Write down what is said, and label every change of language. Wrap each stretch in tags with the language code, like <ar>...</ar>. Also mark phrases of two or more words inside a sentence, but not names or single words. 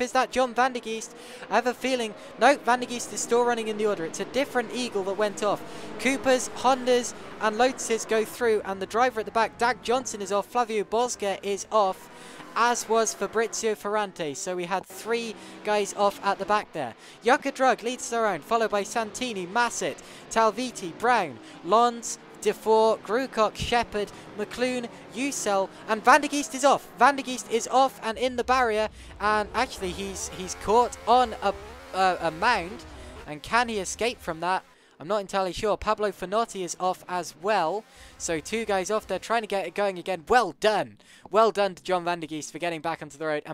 <en>Is that John Van der Geest? I have a feeling... No, Van der Geest is still running in the order. It's a different Eagle that went off. Coopers, Hondas, and Lotuses go through, and the driver at the back, Dag Johnson, is off. Flavio Bosca is off, as was Fabrizio Ferrante. So we had 3 guys off at the back there. Yuka Drug leads the round, followed by Santini, Massett, Talviti, Brown, Lons, Defoe, Grucock, Shepherd, McClune, Ucel, and Van der Geest is off. Van der Geest is off and in the barrier, and actually he's caught on a mound, and can he escape from that? I'm not entirely sure. Pablo Finotti is off as well. So 2 guys off there trying to get it going again. Well done. Well done to John Van der Geest for getting back onto the road.</en>